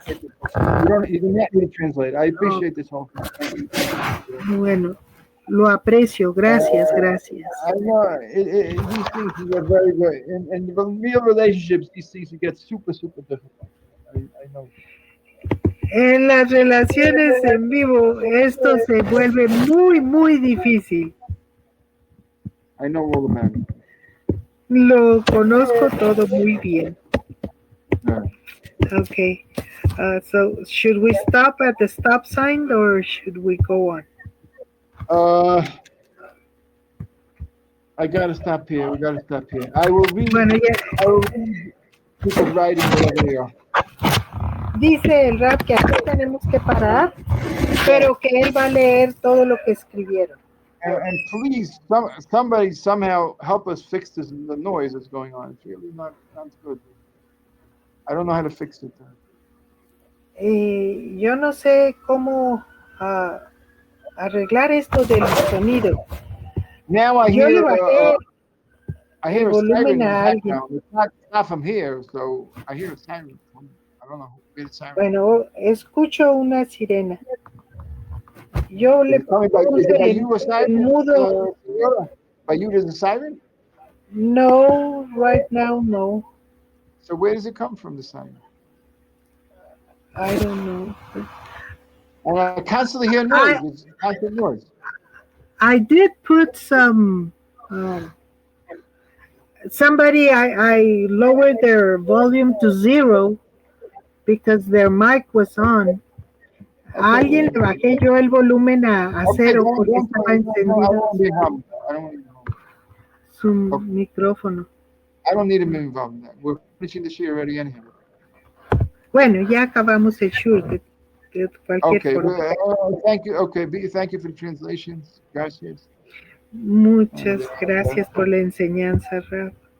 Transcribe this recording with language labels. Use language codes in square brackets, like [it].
[en] You don't need to translate. I appreciate this whole thing. [es] Bueno, lo aprecio. Gracias, gracias. [en] I know these things are very good. In the real relationships, these things get super, super difficult. I know. [es] En las relaciones en vivo, esto se vuelve muy, muy difícil. [en] I know all about it. [es] Lo conozco todo muy bien. [en] Yeah. Okay. So should we stop at the stop sign or should we go on? I gotta stop here. We gotta stop here. I will read. [es] Bueno, ya. [en] I will read people's writing wherever they are. [es] Dice el rap que aquí tenemos que parar, pero que él va a leer todo lo que escribieron. [en] And please, somebody somehow help us fix this the noise that's going on. It's really not good. I don't know how to fix it. [es] Yo no sé cómo arreglar esto del sonido. [en] Now I [es] Yo le [en] hear [es] bajé [en] I hear [es] el [en] a siren in the [es] a alguien. [en] background. It's not from here, so I hear a siren. I don't know who made a siren. [es] Bueno, escucho una sirena. Yo le puse en mudo. [en] By you, there's a siren? No, right now, no. So where does it come from, the siren? I don't know. And I constantly hear noise. It's constant noise. I did put some. Somebody, I lowered their volume to 0 because their mic was on. [es] A alguien le bajé yo el volumen a 0 porque estaba encendido su micrófono. [en] I don't need him involved in that. We're finishing this year already anyhow. [es] Bueno, ya acabamos el shur de cualquier forma. [en] Thank you. Okay, thank you for the translations. Gracias. [es] Muchas gracias por la enseñanza, Rab.